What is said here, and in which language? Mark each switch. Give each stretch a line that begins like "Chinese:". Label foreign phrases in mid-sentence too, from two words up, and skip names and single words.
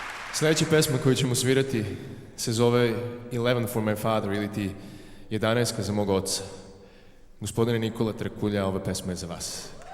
Serbian: Sljedeća pesma koju ćemo svirati se zove 11
English: for my father,
Serbian: ili ti 11 za mog oca. Gospodine Nikola Trakulja, ova pesma je za vas.